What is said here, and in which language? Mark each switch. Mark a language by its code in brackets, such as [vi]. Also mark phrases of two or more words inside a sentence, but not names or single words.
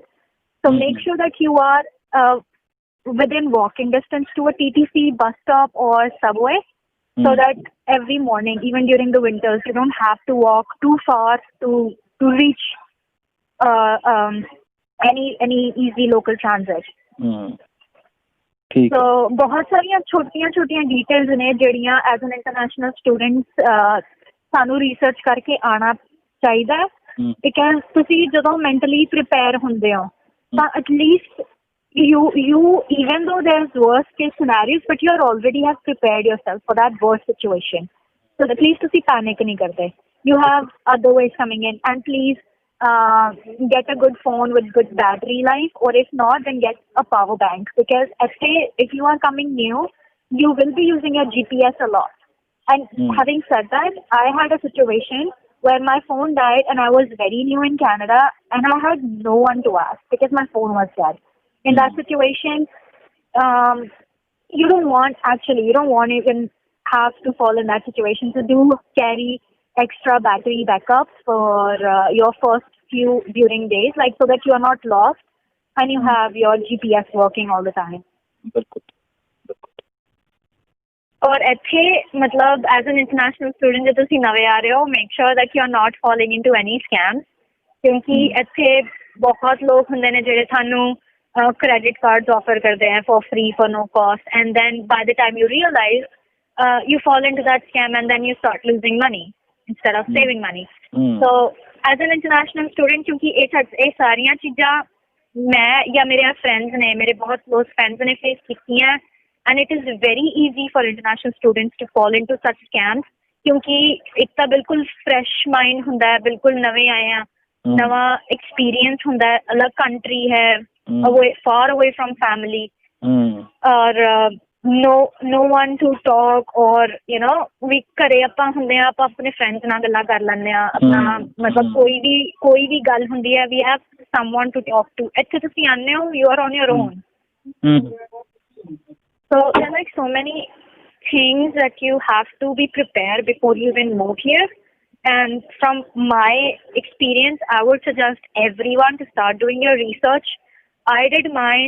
[en] So make sure that you are within walking distance to a TTC bus stop or subway, so that every morning, even during the winters, you don't have to walk too far to reach any easy local transit. [hi] ठीक. [en] So [pa] ਬਹੁਤ ਸਾਰੀਆਂ ਛੋਟੀਆਂ ਡਿਟੇਲਸ ਨੇ ਜਿਹੜੀਆਂ [en] as an international students [pa] ਸਾਨੂੰ ਰਿਸਰਚ ਕਰਕੇ ਆਣਾ ਚਾਹੀਦਾ, [en] because [pa] ਤੁਸੀਂ ਜਦੋਂ [en] mentally prepare [pa] ਹੁੰਦੇ ਹੋ ਤਾਂ [en] at least you even though there's worst case scenarios, but you already have prepared yourself for that worst situation, so at least ਤੁਸੀਂ panic [hi] नहीं करते. [en] You have other ways coming in, and please get a good phone with good battery life, or if not, then get a power bank, because if you are coming new, you will be using your GPS a lot. And having said that, I had a situation where my phone died and I was very new in Canada and I had no one to ask because my phone was dead. In that situation, you don't want even have to fall in that situation. So do carry extra battery backups for your first you during days, like so that you are not lost and you have your GPS working all the time. [hi] बिल्कुल। [en] और [pa] ਇੱਥੇ ਮਤਲਬ [en] as an international student [pa] ਜੇ ਤੁਸੀਂ ਨਵੇਂ ਆ ਰਹੇ ਹੋ [en] make sure that you are not following into any scam [pa] ਕਿਉਂਕਿ ਇੱਥੇ ਬਹੁਤ ਲੋਕ ਹੁੰਦੇ ਨੇ ਜਿਹੜੇ ਤੁਹਾਨੂੰ [en] credit cards offer [hi] करते हैं [en] for free for no cost, and then by the time you realize you fall into that scam and then you start losing money instead of saving money. So as an international student [pa] kyunki ਇਹ ਸਾਰੀਆਂ ਚੀਜ਼ਾਂ ਮੈਂ ਜਾਂ ਮੇਰੇ friends ਨੇ ਮੇਰੇ ਬਹੁਤ [en] close friends [pa] ਨੇ face ਕੀਤੀਆਂ, [en] and it is very easy for international students to fall into such scams [pa] kyunki ਇੱਕ ਤਾਂ ਬਿਲਕੁਲ [en] fresh mind [pa] ਹੁੰਦਾ ਹੈ, ਬਿਲਕੁਲ ਨਵੇਂ ਆਏ ਆ, ਨਵਾਂ experience ਹੁੰਦਾ ਹੈ, ਅਲੱਗ country ਹੈ, [en] away far away from family, or no one to talk, or you know we [pa] ਘਰੇ ਆਪਾਂ ਹੁੰਦੇ ਆ ਆਪਾਂ ਆਪਣੇ friends ਨਾਲ ਗੱਲਾਂ ਕਰ ਲੈਂਦੇ ਆ ਆਪਣਾ ਮਤਲਬ ਕੋਈ ਵੀ ਗੱਲ ਹੁੰਦੀ ਹੈ [en] we have someone to talk to. [pa] ਇੱਥੇ ਤੁਸੀਂ ਆਉਂਦੇ ਹੋ [en] you are on your own. So there are like so many things that you have to be prepared before you even move here, and from my experience I would suggest everyone to start doing your research. I did mine.